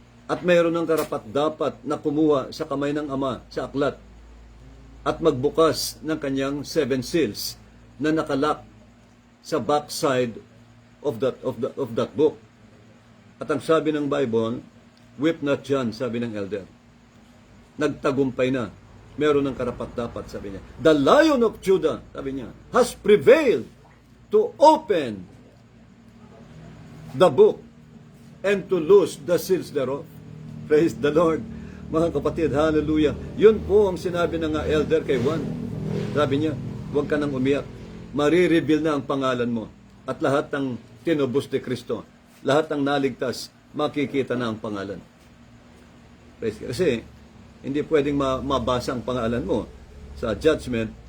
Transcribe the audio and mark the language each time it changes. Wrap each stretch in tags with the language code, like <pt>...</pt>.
<tl>At mayroon ng karapat-dapat na kumuha sa kamay ng Ama sa aklat at magbukas ng kanyang 7 seals na nakalak sa</tl> <en>backside of that book.</en> <tl>At ang sabi ng Bible,</tl> <en>weep not John,</en> <tl>sabi ng elder. Nagtagumpay na. Meron ng karapat-dapat, sabi niya.</tl> <en>The Lion of Judah,</en> <tl>sabi niya,</tl> <en>has prevailed to open the book and to loose the seals thereof. Praise the Lord.</en> <tl>Mga kapatid,</tl> <en>hallelujah.</en> <tl>Yun po ang sinabi ng elder kay Juan. Sabi niya, huwag ka nang umiyak. Marireveal na ang pangalan mo. At lahat ng tinubos ni Kristo, lahat ng naligtas, makikita na ang pangalan.</tl> <en>Praise God.</en> <tl>Kasi, hindi pwedeng mabasa ang pangalan mo sa judgment.</tl>